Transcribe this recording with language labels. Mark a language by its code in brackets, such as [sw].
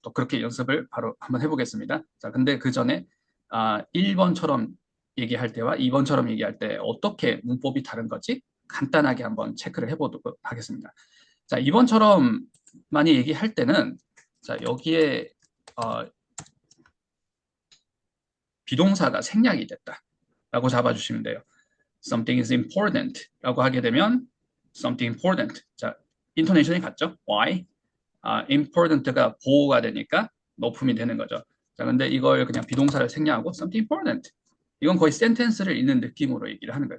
[ko] 또 그렇게 연습을 바로 한번 해보겠습니다. 자, 근데 그 전에 1번처럼 얘기할 때와 2번처럼 얘기할 때 어떻게 문법이 다른 거지? 간단하게 한번 체크를 해보도록 하겠습니다. 자, 2번처럼 많이 얘기할 때는 자, 여기에 비동사가 생략이 됐다 라고 잡아주시면 돼요. [en] Something is important [ko] 라고 하게 되면 [en] something important. [ko] 자, 인토네이션이 같죠? Why? important가 보호가 되니까 높음이 되는 거죠. 자, 근데 이걸 그냥 비동사를 생략하고 something important. 이건 거의 센텐스를 읽는 느낌으로 얘기를 하는 거예요.